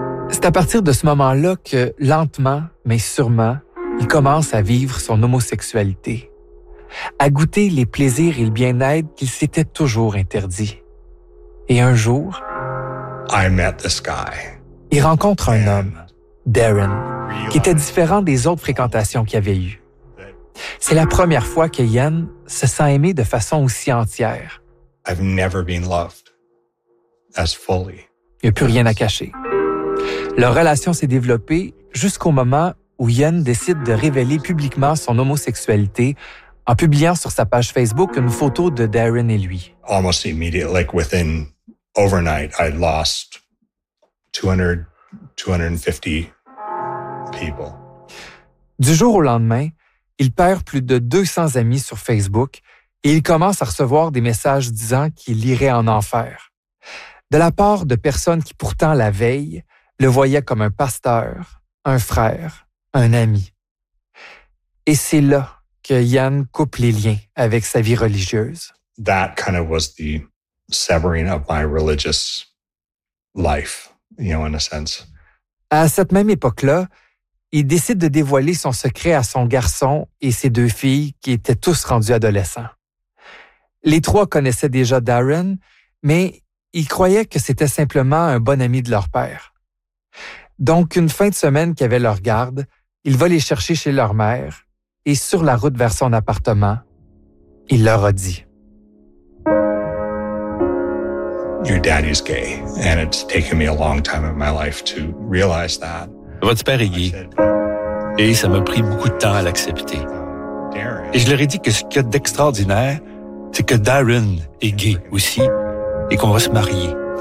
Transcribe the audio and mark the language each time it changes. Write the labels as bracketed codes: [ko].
[fr] C'est à partir de ce moment-là que, lentement, mais sûrement, il commence à vivre son homosexualité, à goûter les plaisirs et le bien-être qu'il s'était toujours interdit. Et un jour, il rencontre un homme, Darren, qui était différent des autres fréquentations qu'il avait eues. C'est la première fois que Ian se sent aimé de façon aussi entière. [en] I've never been loved as fully. [fr] Il n'y a plus rien à cacher. Leur relation s'est développée jusqu'au moment où Ian décide de révéler publiquement son homosexualité en publiant sur sa page Facebook une photo de Darren et lui. [en] Almost immediately, like within overnight, I lost 250 people. [fr] Du jour au lendemain, il perd plus de 200 amis sur Facebook et il commence à recevoir des messages disant qu'il irait en enfer. De la part de personnes qui pourtant la veille le voyaient comme un pasteur, un frère, un ami. Et c'est là que Ian coupe les liens avec sa vie religieuse. [en] That kind of was the severing of my religious life, you know, in a sense. [fr] À cette même époque-là, il décide de dévoiler son secret à son garçon et ses deux filles qui étaient tous rendus adolescents. Les trois connaissaient déjà Darren, mais ils croyaient que c'était simplement un bon ami de leur père. Donc, une fin de semaine qu'il avait leur garde, il va les chercher chez leur mère et sur la route vers son appartement, il leur a dit. [en] Your daddy's gay, and it's taken me a long time in my life to realize that. [fr] Votre père est gay. Et ça m'a pris beaucoup de temps à l'accepter. Et je leur ai dit que ce qu'il y a d'extraordinaire, c'est que Darren est gay aussi et qu'on va se marier.